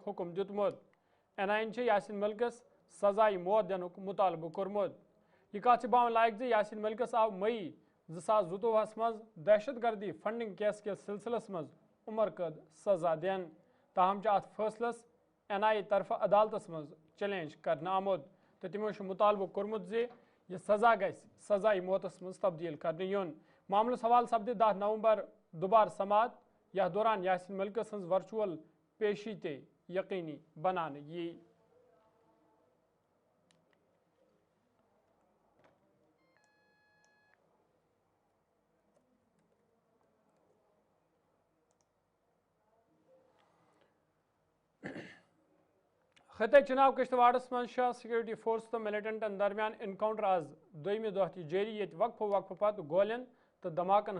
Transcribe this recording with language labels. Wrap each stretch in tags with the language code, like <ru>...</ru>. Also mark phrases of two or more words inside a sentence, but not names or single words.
<ks>حکم دیتمت NIA یاسین ملکس سزائے موت دنک مطالبہ کورمت یہ کت باون لائق یاسین ملکس آو مئی 2022 مز دہشت گردی</ks> <en>funding case</en> <ks>کس سلسلس مز عمر قید سزا دین تاہم ات فیصلس NIA طرف عدالتس مز چیلنج کرنا آمد تو تمو مطالبہ کورمت یہ سزا گھس سزائے موتس مز تبدیل کرنے یون معاملس حوالہ سپدِ 10 نومبر دوبارہ سماعت یتھ دوران یاسین ملکس ہز ورچوئل پیشی تے یقینی بنانے یہ خطہ چناب کشتواڑس من</ks> <en>security force</en> <ks>تو ملٹنٹن درمیان انکاؤنٹر آز دویمہ دہ تہ جاری یت وقفہ پتہ گولین تو دھماکن</ks>